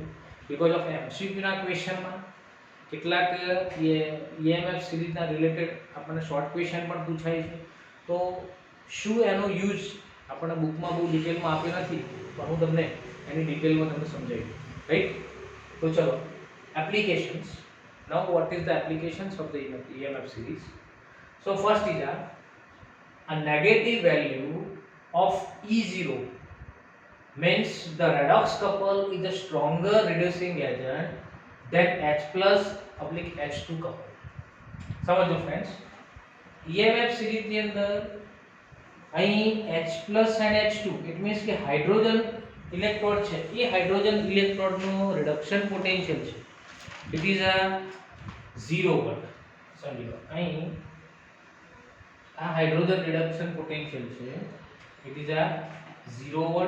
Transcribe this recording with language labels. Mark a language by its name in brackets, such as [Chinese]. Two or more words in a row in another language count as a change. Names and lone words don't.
[English] because of [Gujarati] MCQ ના ક્વેશ્ચનમાં કેટલાક EMF સિરીઝના રિલેટેડ આપણને [English] short question [Gujarati] પણ પૂછાય છે. તો શું એનો યુઝ આપણને બુકમાં બહુ ડિટેલમાં આપ્યો નથી, પણ હું તમને એની ડિટેલમાં તમને સમજાવી દઉં. [English] રાઈટ? [Gujarati] તો ચલો, [English] એપ્લિકેશન્સ. now what is the applications of the EMF series? So first is a negative value of E0 means the redox couple is a stronger reducing agent than H plus oblique H2 couple. [Gujarati] સમજો ફ્રેન્ડ્સ, EMF સિરીઝ ની અંદર અહીં [English] H plus and H2 it means [Gujarati] કે [English] hydrogen electrode [Gujarati] છે એ હાઇડ્રોજન ઇલેક્ટ્રોડનો [English] reduction potential [Gujarati] છે [English] it is a 0 volt. [Gujarati] સમજી લો, અહીં આ [English] hydrogen reduction potential [Gujarati] છે [English] it is [Gujarati] આ 0 વોલ્ટ.